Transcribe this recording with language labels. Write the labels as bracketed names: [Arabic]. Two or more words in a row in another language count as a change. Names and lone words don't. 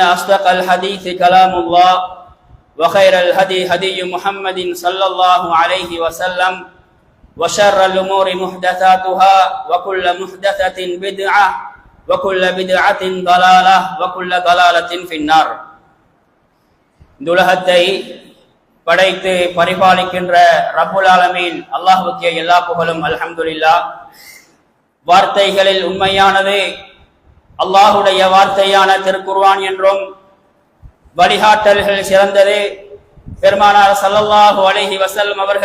[Arabic] أصدق الحديث كلام الله وخير الهدي هدي محمد صلى الله عليه وسلم وشر الأمور محدثاتها وكل محدثة بدعة وكل بدعة ضلالة وكل ضلالة في النار [Tamil] துலகத்தை படைத்து பரிபாலிக்கின்ற ரப்புல் ஆலமீன் அல்லாஹ்வுக்கே எல்லா புகழும் அல்ஹம்துலில்லாஹ். வார்த்தைகளில் உண்மையானது அல்லாஹுடைய வார்த்தையான திருக்குர்ஆன் என்றும் வழிகாட்டல்கள் சிறந்தது பெருமானார் [Arabic] صلى الله عليه وسلم [Tamil] அவர்கள்